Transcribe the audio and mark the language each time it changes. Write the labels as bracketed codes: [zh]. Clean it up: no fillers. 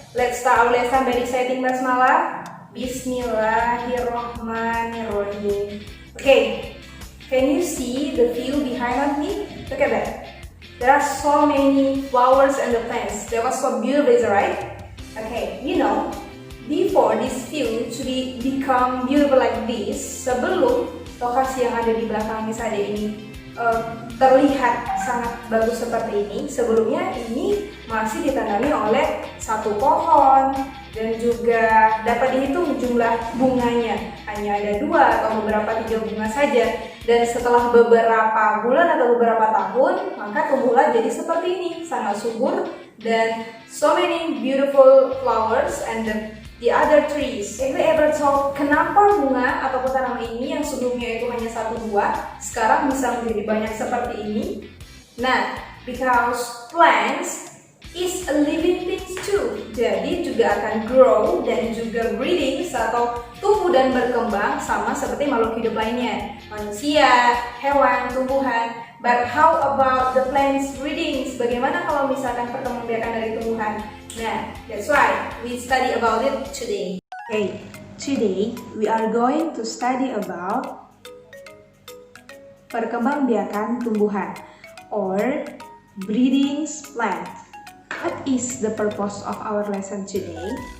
[en] Let's start our lesson by reciting Basmalah. Bismillahirrahmanirrahim. Okay, can you see the view behind me? Look at that. There are so many flowers and the plants. That was so beautiful, right? Okay, before this view to become beautiful like this, [id] sebelum lokasi yang ada di belakang saya ini terlihat sangat bagus seperti ini, sebelumnya ini masih ditandai oleh satu pohon dan juga dapat dihitung jumlah bunganya hanya ada 2 atau beberapa 3 bunga saja, dan setelah beberapa bulan atau beberapa tahun maka tumbuhlah jadi seperti ini, sangat subur dan [en] so many beautiful flowers and the other trees. If we ever talk, [id] kenapa bunga ataupun tanaman ini yang sebelumnya itu hanya 1-2 sekarang bisa menjadi banyak seperti ini? [en] Nah, because plants is a living things too. [id] Jadi juga akan grow dan juga breeding atau tumbuh dan berkembang sama seperti makhluk hidup lainnya, manusia, hewan, tumbuhan. [en] But how about the plants breeding? [id] Bagaimana kalau misalkan perkembangbiakan dari tumbuhan? [en] Nah, that's why we study about it today. Okay, today we are going to study about [id] perkembangbiakan tumbuhan [en] or breeding plant. What is the purpose of our lesson today?